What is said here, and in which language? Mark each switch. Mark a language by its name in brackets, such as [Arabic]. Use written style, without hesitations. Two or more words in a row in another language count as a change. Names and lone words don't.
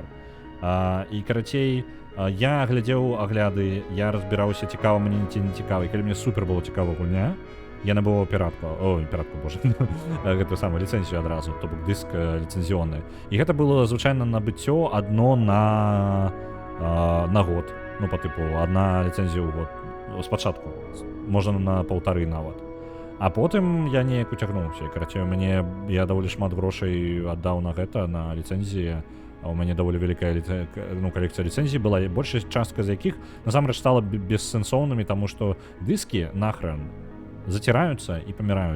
[Belarusian] І, карацей, я глядзеў агляды, я разбіраўся, цікава мне ці не цікава, і калі мне супер было цікава гульня, я набываў піратку, боже, гэта самая ліцэнзію адразу, то бок дыск ліцэнзіённы. І гэта было звычайна набыццё адно на год. Ну, [Russian] по типу, одна [Belarusian] ліцензія ў год. спачатку. Можна на 1,5 нават. А потым я неяк уцягнуўся. Карацей, я даволі шмат грошай аддаў на гэта, на ліцэнзіі. А у мяне даволі вялікая калекцыя ліцэнзій была, і большая частка з якіх насамрэч стала бессэнсоўнымі, таму што дыскі нахрен заціраюцца і паміраюць.